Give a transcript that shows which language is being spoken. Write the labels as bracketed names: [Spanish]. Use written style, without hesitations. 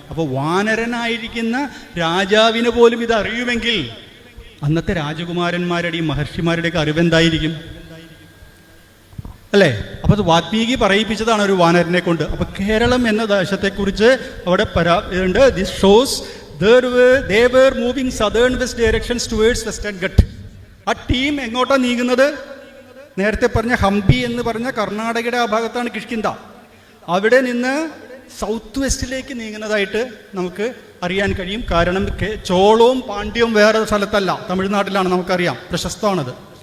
[Malayalam] അപ്പോൾ വാനരനായിരിക്കുന്ന രാജാവിന് പോലും ഇത് അറിയുമെങ്കിൽ അന്നത്തെ രാജകുമാരന്മാരുടെയും മഹർഷിമാരുടെയൊക്കെ അറിവെന്തായിരിക്കും അല്ലേ? അപ്പോൾ അത് വാൽമീകി പറയിപ്പിച്ചതാണ് ഒരു വാനരനെ കൊണ്ട്. അപ്പോൾ കേരളം എന്ന ദേശത്തെക്കുറിച്ച് അവിടെ ഉണ്ട്. [English] This shows they were moving southern west directions towards western Ghat. [Malayalam] ആ ടീം എങ്ങോട്ടാണ് നീങ്ങുന്നത്? നേരത്തെ പറഞ്ഞ ഹംപി എന്ന് പറഞ്ഞ കർണാടകയുടെ ആ ഭാഗത്താണ് കിഷ്കിന്ധ. അവിടെ നിന്ന് സൗത്ത് വെസ്റ്റിലേക്ക് നീങ്ങുന്നതായിട്ട് നമുക്ക് അറിയാൻ കഴിയും. കാരണം ചോളവും പാണ്ഡ്യവും വേറെ സ്ഥലത്തല്ല, തമിഴ്നാട്ടിലാണ്, നമുക്കറിയാം, പ്രശസ്തമാണത്.